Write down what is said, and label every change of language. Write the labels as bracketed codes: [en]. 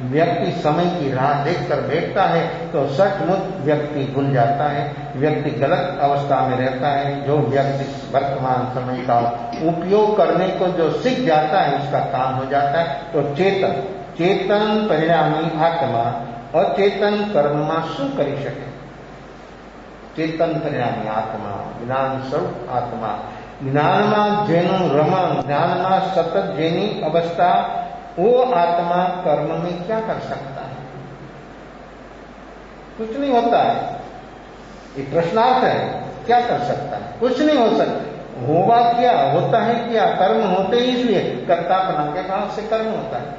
[hi] व्यक्ति समय की राह देखकर बैठता है तो सचमुच व्यक्ति भूल जाता है, व्यक्ति गलत अवस्था में रहता है। जो व्यक्ति वर्तमान समय का उपयोग करने को जो सीख जाता है उसका काम हो जाता है। [gu] तो चेतन, चेतन परिणामी आत्मा अचेतन कर्ममा શું કરી શકે? ચેતન પરિણામી આત્મા, જ્ઞાન સ્વરૂપ આત્મા, જ્ઞાનમાં જેનું રમણ, જ્ઞાનમાં સતત જેની અવસ્થા [hi] वो आत्मा कर्म में क्या कर सकता है? कुछ नहीं होता है। ये प्रश्नार्थ है, क्या कर सकता है? कुछ नहीं हो सकता। होगा क्या? होता है क्या? कर्म होते ही इसलिए कर्तापना के भाव से कर्म होता है।